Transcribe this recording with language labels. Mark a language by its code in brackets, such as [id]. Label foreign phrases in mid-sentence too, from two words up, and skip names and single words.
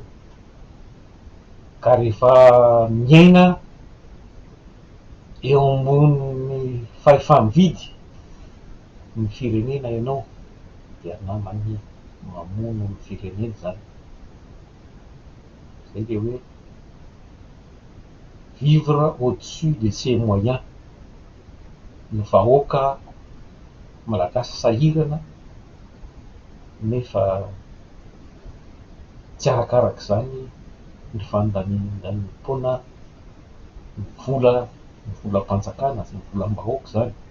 [mg] Ka rehefa miaina eo ambony fahefa-mividy ny firenena ianao dia namany mamono ny firenena zany. Zay le hoe [fr] vivre au-dessus de ses moyens. [mg] Ny vahoaka malagasy sahirana nefa tsy arakarak'izany ny fandaminam-poana ny volam-panjakana sy ny volam-bahoaka zany.